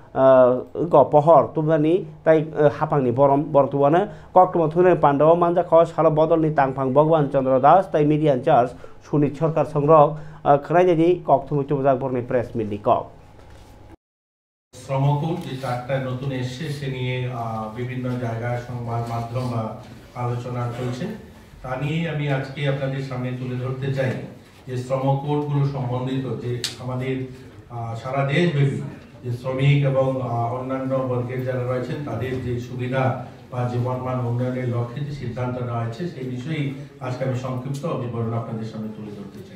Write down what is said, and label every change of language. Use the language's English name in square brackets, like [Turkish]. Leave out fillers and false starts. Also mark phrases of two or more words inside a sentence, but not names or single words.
[Kok Borok] गपहर तुमनानि ताइ हापांनि बरम बरतुवानो कक्टम थुने पांडव मानजा ख साल बदलनि तांफां भगवान चंद्र दास ताइ [English] media incharge [Kok Borok] सुनीत सरकार संग्रह खनायनि कक्टम चुबजाक बरनि प्रेस मिटनि कक [Bangla] শ্রমকোড যে চারটা নতুন এসেছে সে নিয়ে বিভিন্ন জায়গায় সংবাদ মাধ্যম বা আলোচনা চলছে তা নিয়ে আমি আজকে আপনাদের সামনে তুলে ধরতে চাই যে শ্রমকোডগুলো সম্বন্ধিত যে আমাদের সারা দেশব্যাপী যে শ্রমিক এবং অন্যান্য বর্গের যারা রয়েছেন তাদের যে সুবিধা বা জীবনমান উন্নয়নের লক্ষ্যে যে সিদ্ধান্ত নেওয়া হয়েছে সেই বিষয়েই আজকে আমি সংক্ষিপ্ত বিবরণ আপনাদের সামনে তুলে ধরতে চাই।